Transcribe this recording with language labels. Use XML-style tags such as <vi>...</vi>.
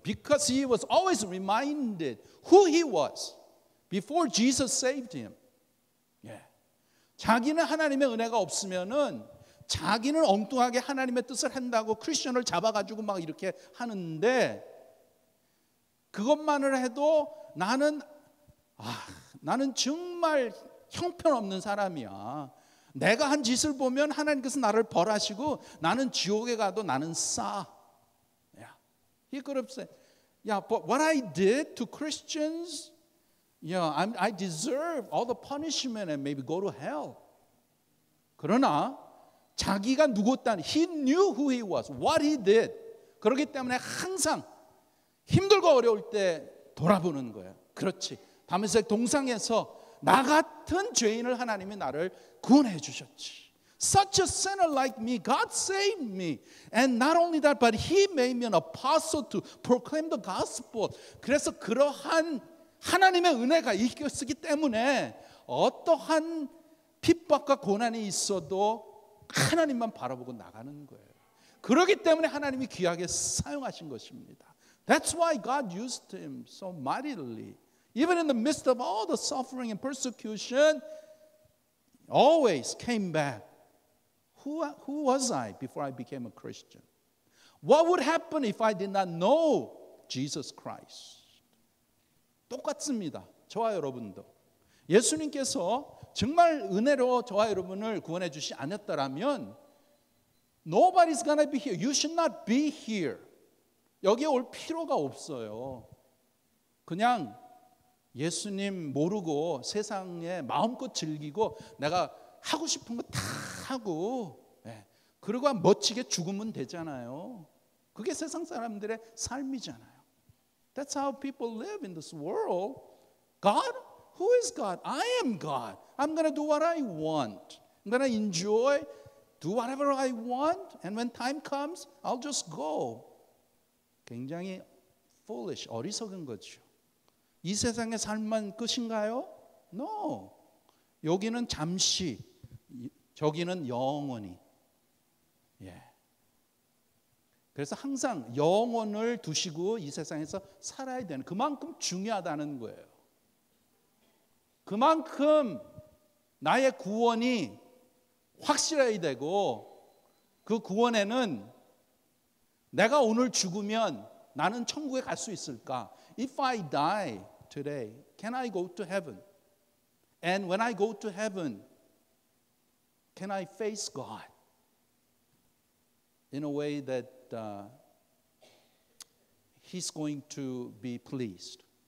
<en>Because he was always reminded who he was before Jesus saved him.</en> <ko>자기는 하나님의 은혜가 없으면은 자기는 엉뚱하게 하나님의 뜻을 한다고 크리스천을 잡아가지고 막 이렇게 하는데 그것만을 해도 나는 정말 형편없는 사람이야. 내가 한 짓을 보면 하나님께서 나를 벌하시고 나는 지옥에 가도 나는 싸. He could have said, yeah, but what I did to Christians, I deserve all the punishment and maybe go to hell. 그러나 자기가 누구였다는</ko> <en>he knew who he was, what he did.</en> <ko>그렇기 때문에 항상 힘들고 어려울 때 돌아보는 거예요. 그렇지. 다메섹 동상에서 나 같은 죄인을 하나님이 나를 구원해 주셨지.</ko> <en>Such a sinner like me, God saved me. And not only that, but He made me an apostle to proclaim the gospel.</en> <ko>그래서 그러한 하나님의 은혜가 있었기 때문에 어떠한 핍박과 고난이 있어도 하나님만 바라보고 나가는 거예요. 그렇기 때문에 하나님이 귀하게 사용하신 것입니다.</ko> <en>That's why God used him so mightily. Even in the midst of all the suffering and persecution, always came back. Who was I before I became a Christian? What would happen if I did not know Jesus Christ?</en> <ko>똑같습니다. 저와 여러분도. 예수님께서 정말 은혜로 저와 여러분을 구원해 주시 않았다라면</ko> <en>Nobody's gonna be here. You should not be here.</en> <ko>여기에 올 필요가 없어요. 그냥 예수님 모르고 세상에 마음껏 즐기고 내가 하고 싶은 거 다 하고 그러고 멋지게 죽으면 되잖아요. 그게 세상 사람들의 삶이잖아요.</ko> <en>That's how people live in this world. God? Who is God? I am God. I'm going to do what I want. I'm going to enjoy, do whatever I want. And when time comes, I'll just go.</en> <ko>굉장히 foolish, 어리석은 거죠. 이 세상의 삶만 끝인가요?</ko> <en>No.</en> <ko>여기는 잠시, 저기는 영원히. 그래서 항상 영혼을 두시고 이 세상에서 살아야 되는 그만큼 중요하다는 거예요. 그만큼 나의 구원이 확실해야 되고 그 구원에는 내가 오늘 죽으면 나는 천국에 갈 수 있을까?</ko> <en>If I die today, can I go to heaven? And when I go to heaven, can I face God in a way that He's going to be pleased?</en>